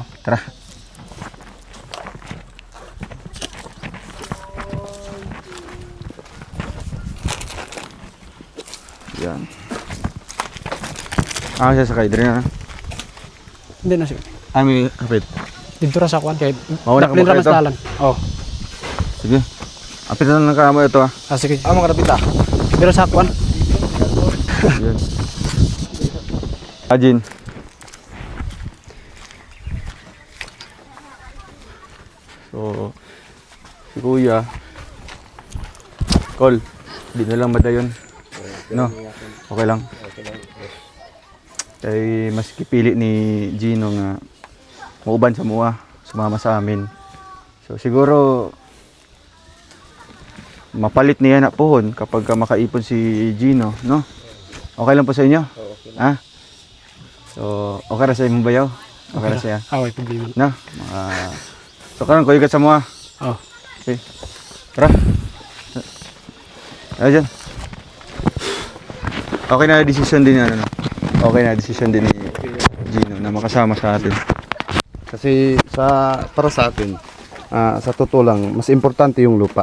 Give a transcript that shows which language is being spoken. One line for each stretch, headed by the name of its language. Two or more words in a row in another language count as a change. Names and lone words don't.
Filipino: Tara. Yan. Sasakay din na. Hindi na siya. May kapit.
Cebuano: Dito ra sa kwan kay
Filipino: Mauna ka
Cebuano: daplin ra magkaito. mas dalan. Oh. Sige. Apit na ng kamo ito ah. Sige. Mga kapit ah.
Filipino: Dito sa kwan. Yan. Ajin.
Cebuano: So, si Kuya, Col, di na lang madayon. No? Okay lang. Kay mas kipili ni Gino nga mauban sa mua,
Filipino: sumama sa amin. So siguro mapalit niya na pohon kapag makaipon si Gino, no? Okay lang po sa inyo? Ha? So,
Cebuano: okay ra sa imong bayaw? Okay ra siya? Away problema. No? So karon kuya ka sa mua. Oh.
Filipino: Okay. Tara. Ayan. Okay na decision din no? Okay na decision din ni Gino na makasama sa atin. Kasi para sa atin, sa totoo lang, mas importante yung lupa.